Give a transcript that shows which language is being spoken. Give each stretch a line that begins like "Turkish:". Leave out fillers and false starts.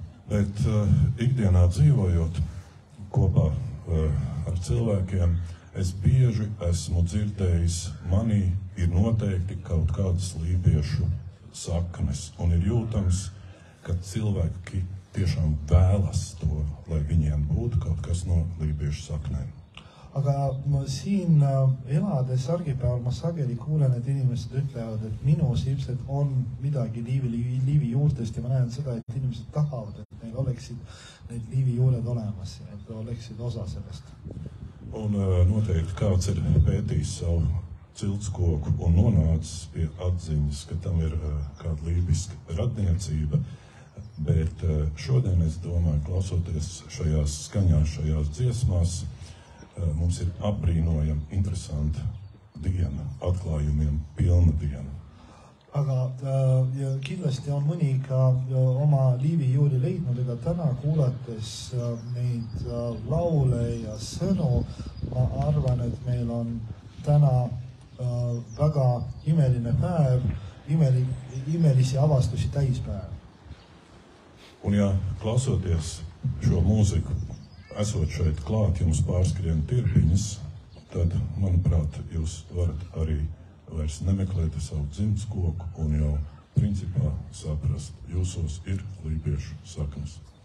Latvian: Bet ikdienā dzīvojot kopā ar cilvēkiem, es bieži esmu dzirdējis, manī ir noteikti kaut kādas lībiešu saknes, un ir jūtams, ka cilvēki tiešām vēlas to, lai viņiem būtu kaut kas no lībiešu saknēm.
Estonian: Aga siin elades argipäeval ma sageli kuulen, et inimesed ütlevad, et minus ilmselt on midagi liivi juurtest ja ma näen seda, et inimesed tahavad, et neil oleksid need liivi juured olemas ja et oleksid osa sellest.
Latvian: Un noteikti kāds ir pētījis savu ciltskoku un nonācis pie atziņas, ka tam ir kāda lībiska radniecība, bet šodien es domāju, klausoties šajās skaņās, šajās dziesmās, mums ir apbrīnojama, interesanta diena, atklājumiem pilna diena.
Estonian: Aga kindlasti on mõni ka oma liivi juuri leidnud, ega täna kuulates neid laule ja sõnu, ma arvan, et meil on täna väga imeline päev, imelisi avastusi täispäev.
Latvian: Un ja klausoties šo mūziku, esot šeit klāt, jums pārskrien tirpiņas, tad, manuprāt, jūs varat arī vairs nemeklēt savu dzimtskoku un jau principā saprast, jūsos ir lībiešu saknes.